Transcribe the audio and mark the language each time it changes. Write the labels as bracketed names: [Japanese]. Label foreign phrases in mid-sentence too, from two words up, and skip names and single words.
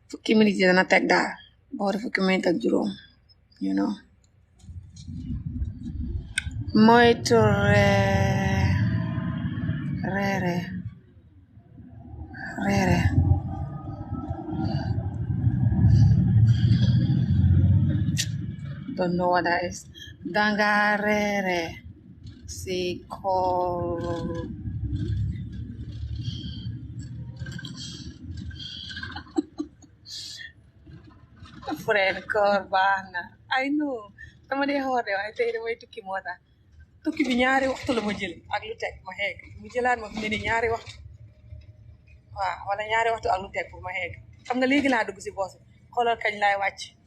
[Wolof] fukki minute yi dana teg daal boori fukki minute ak juróom [English] you know [Wolof] moytu reere [English] don't know what that is [Wolof] danga reere si koor friend koor baax na [English] I know [Wolof] dama dee xoor de waaye tey damay tukki moo tax tukki bi ñaari waxtu la ma jël ak lu teg ma xeeg mu jëlaat ma fi ne ni ñaari waxtu waaw wala ñaari waxtu ak lu teg pour ma xeeg xam nga léegi laa dugg si boos xoolal kañ laay wàcc